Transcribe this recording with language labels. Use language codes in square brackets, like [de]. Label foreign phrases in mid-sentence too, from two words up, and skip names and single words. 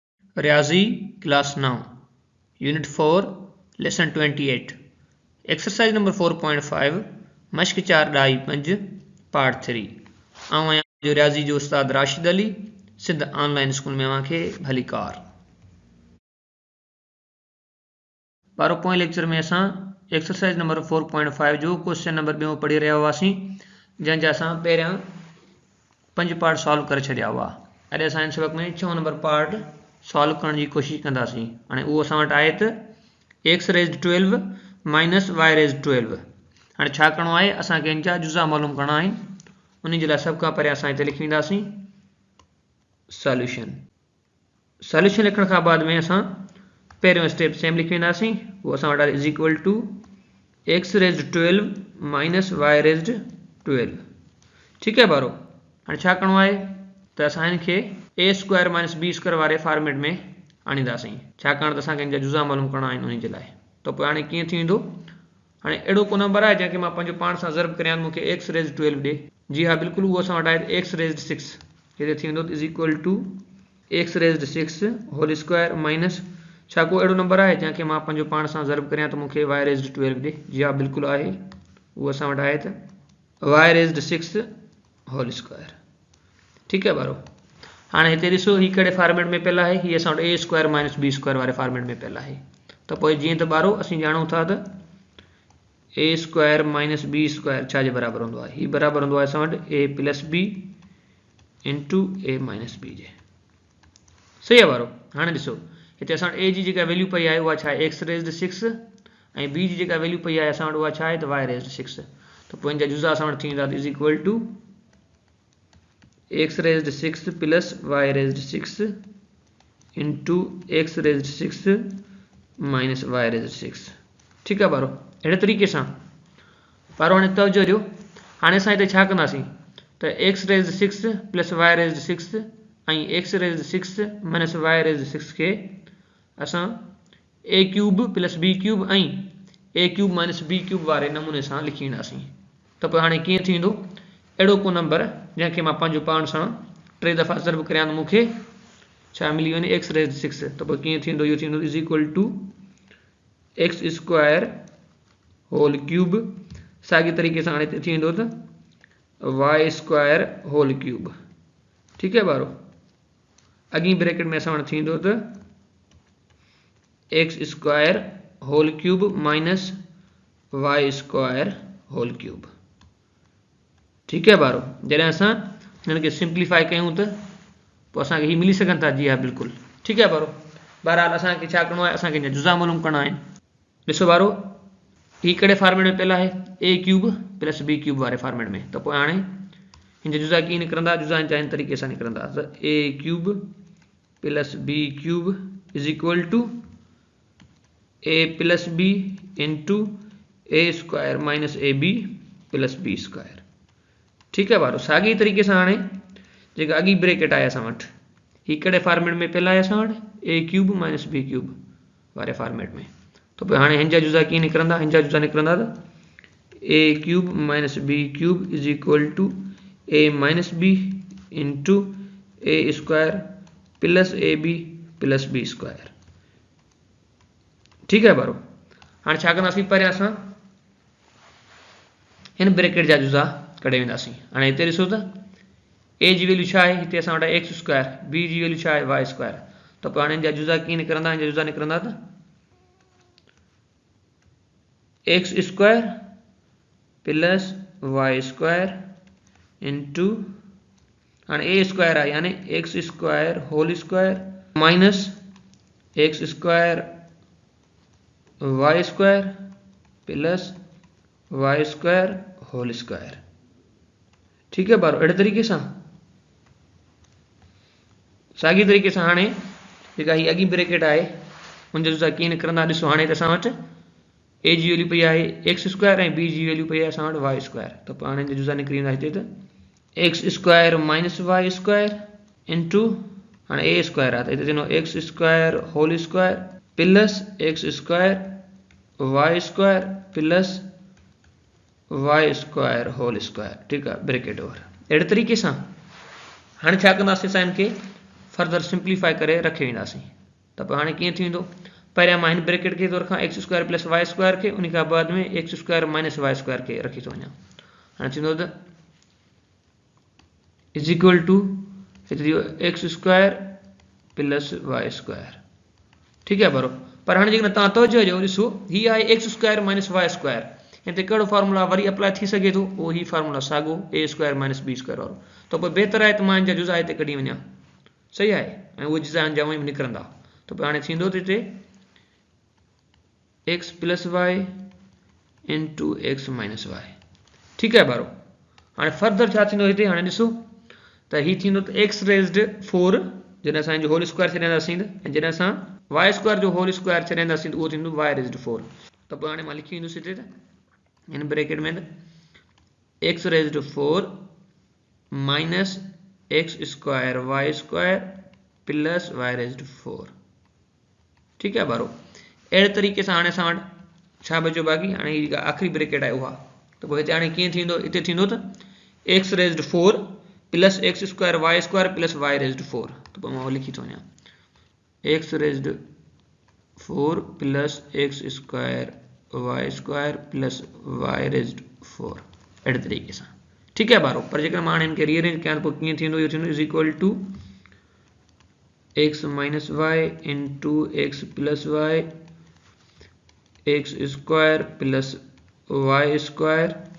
[sd] रियाजी [en] Class 9 Unit 4 Lesson 28 Exercise Number 4.5 [sd] मश्क 4.5 पार्ट 3 आऊं आहियां जो रियाजी जो उस्ताद राशिद अली सिंध ऑनलाइन स्कूल में अव्हांखे भली कार। पारो पोएं लेक्चर में असां [en] exercise number 4.5 [sd] जो [en] question number [sd] ॿियों पढ़ी रहिया हुआसीं, जंहिंजा असां पहिरियां 5 [en] part solve [sd] करे छॾिया हुआ। अॼु असां हिन सबक में 6 [en] number part solve [sd] करण जी कोशिश कंदासीं। हाणे उहो असां वटि आहे त [en] x raised 12 minus y raised 12. [sd] हाणे छा करिणो आहे, असांखे हिन जा जुज़ा मालूम करणा आहिनि। उन जे लाइ सभ खां पहिरियां असां हिते लिखी वेंदासीं सॉल्यूशन। सॉल्यूशन लिखण खां बाद में असां पहिरियों [en] step same [sd] लिखी वेंदासीं, उहो असां वटि [en] is equal to x raised 12 minus y raised 12. [sd] ठीकु आहे बारो। हाणे छा करिणो आहे त असां हिन खे [en] a square minus b square [sd] वारे फॉर्मेट में आणींदासीं, छाकाणि त असांखे हिन जा जुज़ा मालूम करणा आहिनि। उन जे लाइ त पोइ हाणे कीअं थी वेंदो, हाणे अहिड़ो को नंबर आहे जंहिंखे मां पंहिंजो पाण सां ज़र्ब करियां मूंखे [en] x raised 12 [sd] ॾे। जी हा बिल्कुलु, उहो असां वटि आहे [en] x raised 6. [sd] हिते थी वेंदो [en] is equal to x raised 6 whole square minus [sd] छा को अहिड़ो नंबर आहे जंहिंखे मां पंहिंजो पाण सां ज़र्ब करियां त मूंखे [en] y raised 12 [sd] ॾे। जी हा बिल्कुलु आहे, उहो असां वटि आहे त [en] y raised 6 whole square. [sd] ठीकु आहे बारो। हाणे हिते ॾिसो ही कहिड़े फॉर्मेट में पियल आहे, हीअ असां वटि [en] a square minus b square [sd] वारे फॉर्मेट में पियल आहे। त पोइ जीअं त बारो असीं ॼाणूं था त [en] a square minus b square [sd] छा जे बराबरि हूंदो आहे, हीअ बराबरि हूंदो आहे असां वटि [en] a plus b into a minus b [sd] जे। सही आहे बारो। हाणे ॾिसो हिते असां वटि a जी जेका वैल्यू पई आहे उहा छा आहे [en] x raised 6 [sd] ऐं b जी जेका वैल्यू पई आहे असां वटि उहा छा आहे त [en] y raised 6. [sd] त पोइ हिन जा जुज़ा असां वटि थी वेंदा [en] is equal to x raised 6 plus y raised 6 into x raised 6 minus y raised 6. [sd] ठीकु आहे बारो। अहिड़े तरीक़े सां बारो हाणे तवजो ॾियो। हाणे असां हिते छा कंदासीं त [en] x raised 6 plus y raised 6 [sd] ऐं [en] x raised 6 minus y raised 6 [sd] खे असां [en] a cube plus b cube [sd] ऐं [en] a cube minus b cube [sd] वारे नमूने सां लिखी वेंदासीं। त पोइ हाणे कीअं थी वेंदो, अहिड़ो को नंबर जंहिंखे मां पंहिंजो पाण सां 3 दफ़ा ज़र्ब करियां त मूंखे छा मिली वञे [en] x raised 6. [sd] त पोइ कीअं थींदो, इहो थींदो [en] is equal to x square whole cube. [sd] साॻी तरीक़े सां हाणे हिते थी वेंदो त [en] y square whole cube. [sd] ठीकु आहे बारो। अॻी ब्रैकेट में असां वटि थींदो त [en] x square whole cube minus y square whole cube. [sd] ठीकु आहे बारो। जॾहिं असां हिननि खे सिंप्लीफाई कयूं त पोइ असांखे हीअ मिली सघनि था। जी हा बिल्कुलु ठीकु आहे बारो। बहरहाल असांखे छा करिणो आहे, असांखे हिन जा जुज़ा मालूम करणा आहिनि। ॾिसो बारो, हीअ कहिड़े फॉर्मेट में पियल आहे [en] a cube plus b cube [sd] वारे फॉर्मेट में। त पोइ हाणे हिन जा जुज़ा कीअं निकिरंदा, जुज़ा हिन जा हिन तरीक़े सां निकिरंदा त [en] a cube plus b cube is equal to a plus b into a square minus ab plus b square. [sd] ठीकु आहे बारो। साॻी तरीक़े सां हाणे जेका अॻी ब्रैकेट आहे असां वटि, हीअ कहिड़े फॉर्मेट में पियल आहे असां वटि [en] a cube minus b cube [sd] वारे फॉर्मेट में। त पोइ हाणे हिन जा जुज़ा कीअं निकिरंदा, हिन जा जुज़ा निकिरंदा त [en] a cube minus b cube is equal to a minus b into a square plus ab plus b square. [sd] ठीकु आहे बारो। हाणे छा कंदासीं, पहिरियां असां हिन ब्रैकेट जा जुज़ा कढे वेंदासीं। हाणे हिते ॾिसो त a जी वैल्यू छा आहे, हिते असां वटि [en] x square, [sd] b जी वैल्यू छा आहे [en] y square. [sd] त पोइ हाणे हिन जा जुज़ा कीअं निकिरंदा, हिन जा जुज़ा निकिरंदा त [en] x square plus y square into [sd] हाणे [en] a square [sd] आहे यानी [en] x square whole square minus x square y square plus y square whole square. [sd] ठीकु आहे बारो। अहिड़े तरीक़े सां साॻी तरीक़े सां हाणे जेका हीअ अॻी ब्रैकेट आहे उन जा जुज़ा कीअं निकिरंदा, ॾिसो हाणे त असां वटि a जी वैल्यू पई आहे [en] x square [sd] ऐं b जी वैल्यू पई आहे असां वटि [en] y square. [sd] त पोइ हाणे हिन जा जुज़ा निकिरी वेंदा हिते त [en] x square minus y square into [sd] हाणे [en] a square [sd] आहे त हिते थींदो [en] x square whole square plus x square y square plus y square whole square. [sd] ठीकु आहे, [en] bracket over. [sd] अहिड़े तरीक़े सां हाणे छा कंदासीं, असां हिन खे [en] further simplify [sd] करे रखे वेंदासीं। त पोइ हाणे कीअं थी वेंदो पहिरियां मां हिन ब्रैकेट खे थो रखां [en] x square plus y square [sd] खे उन खां बाद में [en] x square minus y square [sd] खे रखी थो वञा हाणे थींदो त [en] is equal to x square plus y square [hi] ठीक है [sd] बराबर पर हाणे जेकॾहिं तव्हां तवजो ॾियो ॾिसो हीअ आहे [en] x square minus y square [sd] हिते कहिड़ो फार्मूला वरी अप्लाई थी सघे थो उहो ही फार्मूला साॻियो [en] a square minus b square [sd] वारो त पोइ बहितर आहे त मां हिन जा जुज़ा हिते कढी वञा सही आहे ऐं उहे जुज़ा जा उहे निकिरंदा त पोइ हाणे थींदो त हिते [en] x plus y into x minus y [sd] ठीकु आहे बारो हाणे फर्दर छा थींदो हिते हाणे ॾिसो त हीउ थींदो त [en] x raised 4 [sd] जॾहिं असां हिनजो [en] whole square [sd] छॾींदासीं ऐं जॾहिं असां [en] y square [sd] जो [en] whole square [sd] छॾींदासीं त उहो थींदो [en] y raised 4 [sd] त पोइ हाणे मां लिखी वेंदुसि हिते त हिन ब्रैकेट में त [en] x raised 4 minus x square y square plus y raised 4 [sd] ठीकु आहे बारो अहिड़े तरीक़े सां हाणे असां वटि छा बचियो बाक़ी हाणे हीअ आख़िरी ब्रैकेट आहे उहा त पोइ हिते हाणे कीअं थींदो हिते थींदो त [en] x raised 4 plus x square y square plus y raised 4 [sd] त पोइ मां लिखी थो वञा [en] x raised 4 plus x square y square plus y raised 4 [sd] अहिड़े तरीक़े सां ठीकु आहे बारो पर जेकर मां हाणे हिनखे रीअरेंज कयां त पोइ कीअं थींदो इहो थींदो [en] is equal to x minus y into x plus y x square plus y square